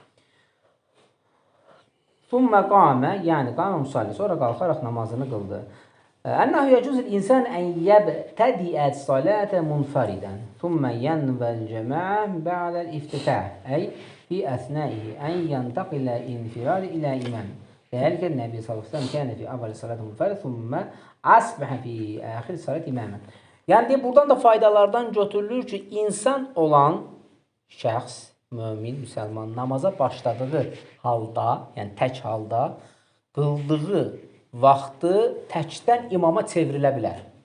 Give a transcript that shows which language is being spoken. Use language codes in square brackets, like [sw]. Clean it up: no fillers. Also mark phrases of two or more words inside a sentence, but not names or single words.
[ar] ثم قام, [az] yəni [ar] قام مصليا, [az] sonra qalxaraq namazını qıldı. [ar] أنه يجوز للإنسان أن يبتدئ الصلاة منفردا ثم ينوي الجماعة بعد الافتتاح أي في أثنائه أن ينتقل من الانفراد إلى الإمام. ذلك النبي صلى الله عليه وسلم كان في أول الصلاة منفردا ثم أصبح في آخر الصلاة إماما. [az] Yəni buradan da faydalardan götürülür ki, insan olan şəxs, mömin, müsəlman namaza başladığı halda, yəni tək halda qıldığı vaxtı təkdən imama çevrilə bilər.